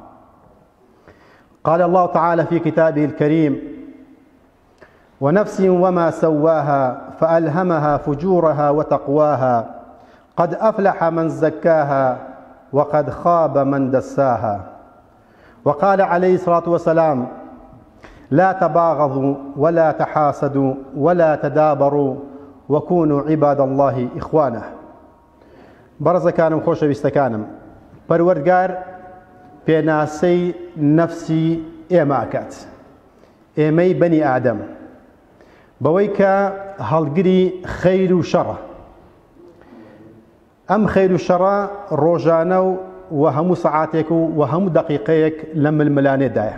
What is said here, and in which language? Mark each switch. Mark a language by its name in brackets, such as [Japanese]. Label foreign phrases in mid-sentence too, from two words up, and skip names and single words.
[Arabic] قال الله تعالى في كتابه الكريم: ونفس وما سواها فألهمها فجورها وتقواها، قد أفلح من زكاها وقد خاب من دساها. وقال عليه الصلاة والسلام: لا تباغضوا ولا تحاسدوا ولا تدابروا وكونوا عباد الله إخوانا. [Central Kurdish] بەڕێزەکانم، خۆشەویستەکانم، پەروەردگار پێناسەی نەفسی ئێمە ئەکات، ئێمەی بەنی ئادەم، بەوەی کە هەڵگری خەیر و شەڕە. ئەم خەیر و شەڕە ڕۆژانە و هەموو سەعاتێک و هەموو دەقیقەیەک لە ململانێدایە.